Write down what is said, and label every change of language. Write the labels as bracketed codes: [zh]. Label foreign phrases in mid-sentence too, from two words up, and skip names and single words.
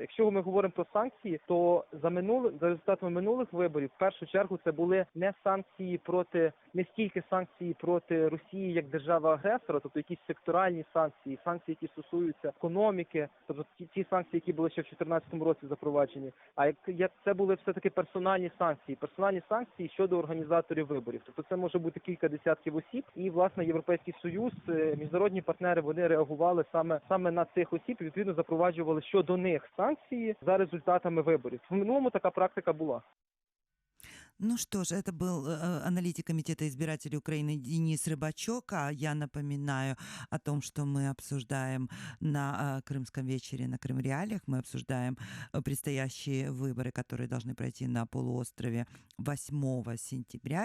[uk] Якщо ми говоримо про санкції, то за результатами минулих виборів, в першу чергу, це були не стільки санкції проти Росії як держави-агресора, тобто якісь секторальні санкції, які стосуються економіки, тобто ті санкції, які були ще в 2014 році запроваджені, а як це були все-таки персональні санкції щодо організаторів виборів. Тобто це може бути кілька десятків осіб, і, власне, Європейський Союз, міжнародні партнери, вони реагували саме на цих осіб і, відповідно, запроваджували щодо них санкції за результатами виборів. В минулому така практика була. [ru] Ну что ж, это был аналитик Комитета избирателей Украины Денис Рыбачок. А я напоминаю о том, что мы обсуждаем на Крымском вечере, на Крым-реалиях. Мы обсуждаем предстоящие выборы, которые должны пройти на полуострове 8 сентября.